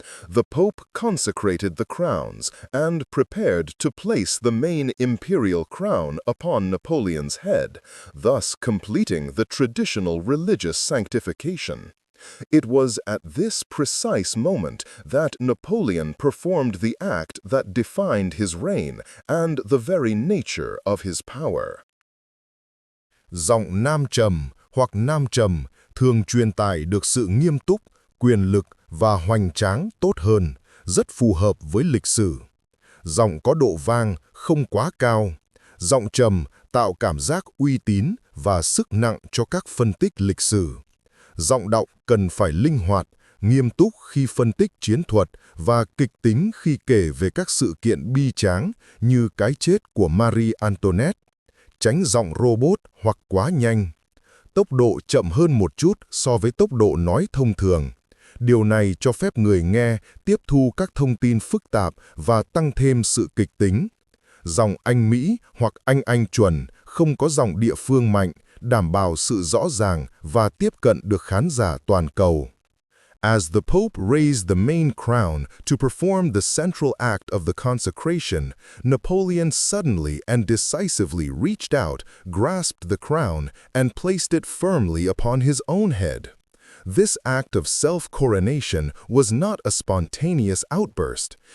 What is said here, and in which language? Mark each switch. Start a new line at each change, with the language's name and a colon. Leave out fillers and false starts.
English: The Pope consecrated the crowns and prepared to place the main imperial crown upon Napoleon's head, thus completing the traditional religious sanctification. It was at this precise moment that Napoleon performed the act that defined his reign and the very nature of his power.
Vietnamese: Giọng nam trầm hoặc nam trầm thường truyền tải được sự nghiêm túc, quyền lực và hoành tráng tốt hơn, rất phù hợp với lịch sử. Giọng có độ vang không quá cao. Giọng trầm tạo cảm giác uy tín và sức nặng cho các phân tích lịch sử. Giọng đọc cần phải linh hoạt, nghiêm túc khi phân tích chiến thuật và kịch tính khi kể về các sự kiện bi tráng như cái chết của Marie Antoinette. Tránh giọng robot hoặc quá nhanh. Tốc độ chậm hơn một chút so với tốc độ nói thông thường. Điều này cho phép người nghe tiếp thu các thông tin phức tạp và tăng thêm sự kịch tính. Giọng Anh Mỹ hoặc Anh chuẩn, không có giọng địa phương mạnh, đảm bảo sự rõ ràng và tiếp cận được khán giả toàn cầu.
English: As the Pope raised the main crown to perform the central act of the consecration, Napoleon suddenly and decisively reached out, grasped the crown, and placed it firmly upon his own head. This act of self-coronation was not a spontaneous outburst.